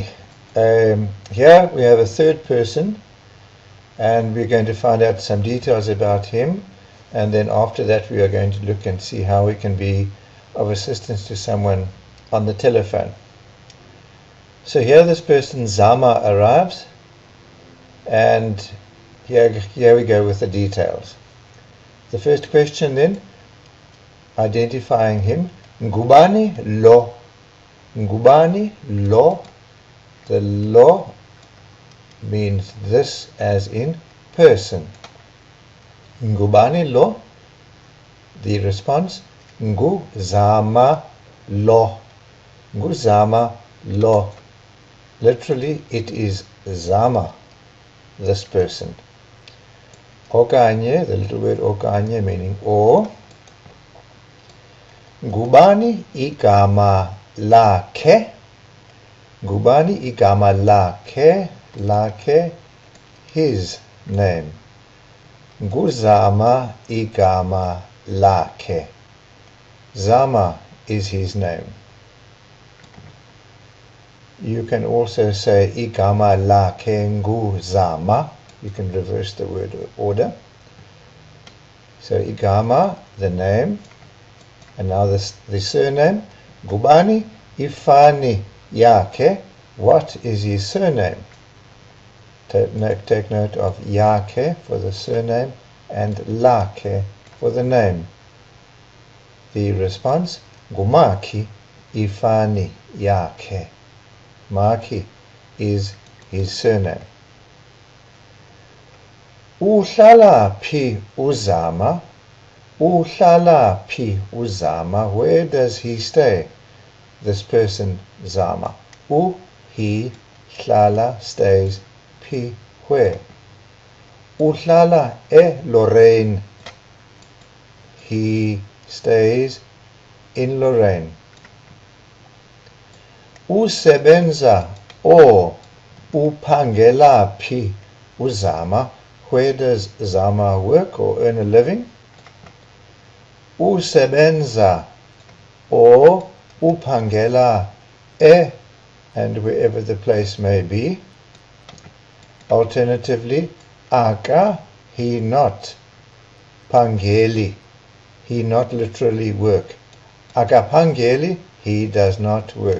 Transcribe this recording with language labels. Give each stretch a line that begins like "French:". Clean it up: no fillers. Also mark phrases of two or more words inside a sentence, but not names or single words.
English: Here we have a third person, and we're going to find out some details about him, and then after that we are going to look and see how we can be of assistance to someone on the telephone. So here this person Zama arrives, and here we go with the details. The first question then, identifying him,
Xhosa: Ngubani lo. Ngubani lo.
English: The lo means this, as in person.
Xhosa: Ngubani lo.
English: The response,
Xhosa: Ngu Zama lo. Ngu Zama lo.
English: Literally, it is Zama, this person. Okanye, the little word okanye meaning or.
Xhosa: Ngubani igama lakhe. Ngubani igama lakhe.
English: Lakhe, his name.
Xhosa: Nguzama igama lakhe.
English: Zama is his name. You can also say
Xhosa: igama lakhe nguzama.
English: You can reverse the word order. So igama, the name, and now the surname.
Xhosa: Ngubani ifani yakhe.
English: What is his surname? Take note of yakhe for the surname and lakhe for the name. The response,
Xhosa: Ngumaki ifani yakhe.
English: Maki is his surname.
Xhosa: Uhlala phi uzama. Uhlala phi uzama.
English: Where does he stay? This person Zama. He, hlala, stays, phi, where?
Xhosa: Uhlala Lorraine.
English: He stays in Lorraine.
Xhosa: Usebenza uphangela phi uzama.
English: Where does Zama work or earn a living?
Xhosa: Usebenza uphangela
English: and wherever the place may be. Alternatively, aka, he not. Pangeli, he not literally work. Akapangeli, he does not work.